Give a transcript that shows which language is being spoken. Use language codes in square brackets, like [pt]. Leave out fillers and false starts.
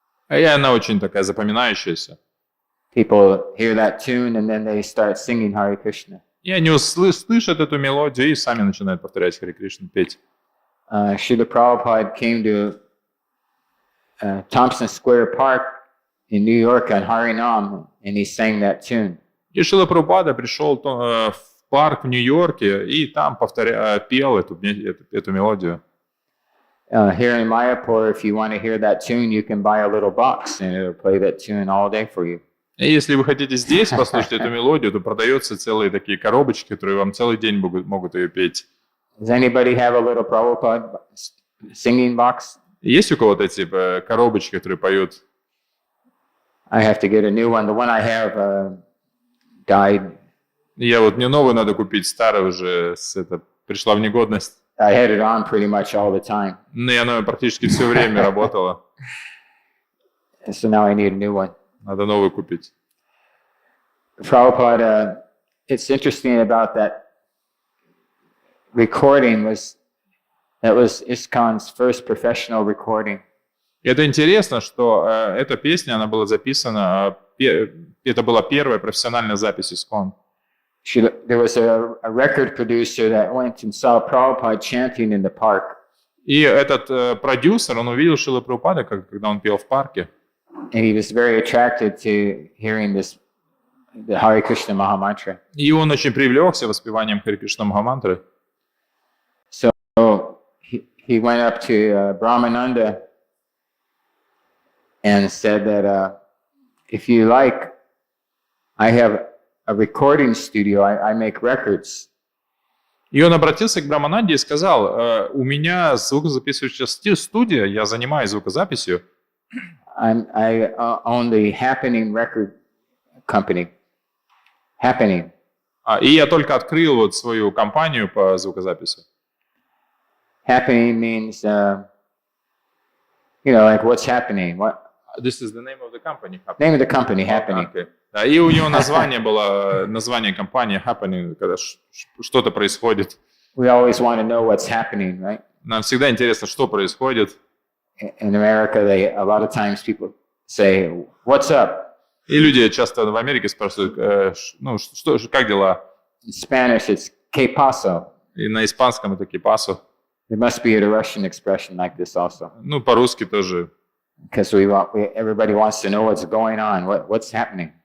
[ru] И она очень такая запоминающаяся. [en] People hear that tune and then they start singing Hare Krishna. [ru] И они слышат эту мелодию и сами начинают повторять Харе Кришну, петь. [en] Srila Prabhupada came to Thompson Square Park in New York on Harinam, and he sang that tune. [ru] И Шрила Прабхупада пришел в парк в Нью-Йорке и там пел эту мелодию. [en] Here in Mayapur, if you want to hear that tune, you can buy a little box and it'll play that tune all day for you. [ru] И если вы хотите здесь послушать эту мелодию, то продаются целые такие коробочки, которые вам целый день могут ее петь. [en] Does anybody have a little Prabhupada singing box? [ru] Есть у кого-то эти коробочки, которые поют? [en] I have to get a new one. The one I have died. [ru] Мне новую надо купить, старая уже пришла в негодность. [en] I had it on pretty much all the time. [ru] И она практически все время работала. [en] So now I need a new one. [ru] Надо новую купить. [en] Prabhupada, it's interesting about that recording that was ISKCON's first professional recording. [ru] И это интересно, что эта песня, она была записана, это была первая профессиональная запись ISKCON. [en] There was a record producer that went and saw Prabhupada chanting in the park. [ru] И этот продюсер, он увидел Шрила Прабхупада, когда он пел в парке. [en] And he was very attracted to hearing the Hare Krishna Mahamantra. [ru] И он очень привлекся воспеванием Харе Кришна Махамантры. [en] So he went up to Brahmananda and said that if you like, I have a recording studio. I make records. [ru] И он обратился к Брахмананде и сказал: у меня звукозаписывающая студия, я занимаюсь звукозаписью. [en] I own the Happening record company. Happening. [ru] И я только открыл вот свою компанию по звукозаписи. [en] Happening means, like what's happening. What This is the name of the company. name of the company? Happening. Okay. [ru] Да, и у него название было, название компании Happening, когда что-то происходит. [en] We always want to know what's happening, right? [ru] Нам всегда интересно, что происходит. [en] In America, a lot of times people say, "What's up?" [ru] И люди часто в Америке спрашивают, как дела? [en] In Spanish, it's [es] "¿Qué pasó?" [ru] И на испанском это «кипасо». [en] There must be a Russian expression like this also, [ru] Ну, по-русски тоже. [en] because everybody wants to know what's going on, what's happening.